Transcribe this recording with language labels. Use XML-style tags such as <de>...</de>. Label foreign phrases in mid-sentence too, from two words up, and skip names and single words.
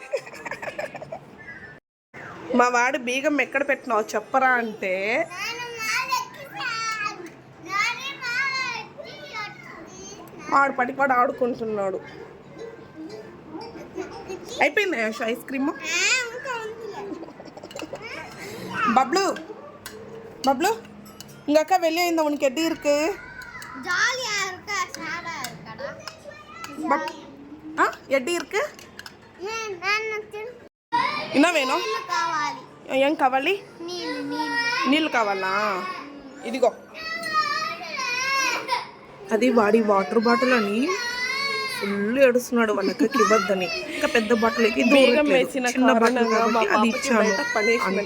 <te>మా వాడు బీగం ఎక్కడ పెట్టినావు చెప్పరా అంటే వాడు పడిపాడు ఆడుకుంటున్నాడు. అయిపోయింది యశు</te> <en>ice cream.</en> <ta>பப்ளு பப்ளு உங்க அக்கா வெளியே இந்த உனக்கு எப்படி இருக்கு? ஜாலியா இருக்கா? சாடா இருக்கடா. எப்படி இருக்கு? என்ன வேணும்?</ta> <te>ఏం కావాలి? నీళ్ళు కావాలా? ఇదిగో. అది వాడి వాటర్ బాటిల్ అని ఫుల్ ఏడుస్తున్నాడు, వాళ్ళ అక్కకి ఇవ్వద్దని. ఇంకా పెద్ద బాటిల్ అయితే దూరం వేసిన చిన్న బాటిల్ కాబట్టి అది ఇచ్చాను.</te>